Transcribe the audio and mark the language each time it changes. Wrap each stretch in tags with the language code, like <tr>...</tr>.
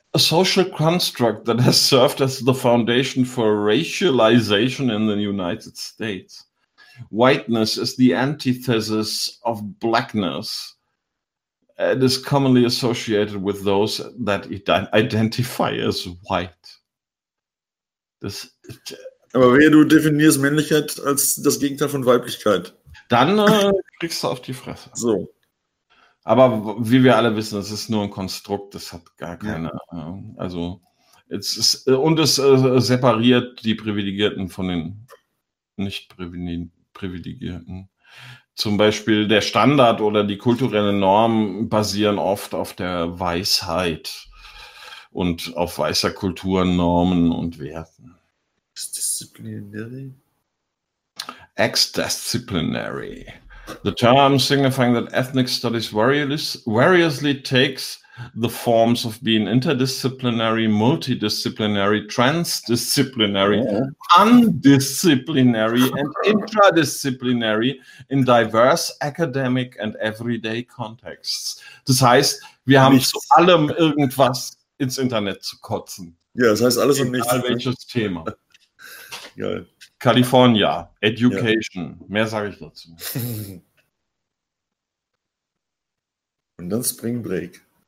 <en>A social construct that has served as the foundation for racialization in the United States. Whiteness is the antithesis of blackness. It is commonly associated with those that identify as white.</en> <de>Das, aber wenn du definierst Männlichkeit als das Gegenteil von Weiblichkeit, dann kriegst du auf die Fresse. So. Aber wie wir alle wissen, es ist nur ein Konstrukt, das hat gar keine. Ja. Also, es separiert die Privilegierten von den Nicht-Privilegierten. Privilegierten. Zum Beispiel der Standard oder die kulturelle Norm basieren oft auf der Weisheit und auf weißer Kultur, Normen und Werten.</de> <en>Ex-disciplinary? Ex-disciplinary. The term signifying that ethnic studies variously takes the forms of being interdisciplinary, multidisciplinary, transdisciplinary, undisciplinary, and intradisciplinary in diverse academic and everyday contexts.</en> <de>Das heißt, wir haben nichts. Zu allem irgendwas ins Internet zu kotzen. Ja, das heißt alles und nichts. Egal welches Thema. Geil. California, Education, ja. Mehr sage ich dazu. Und dann Spring Break.</de>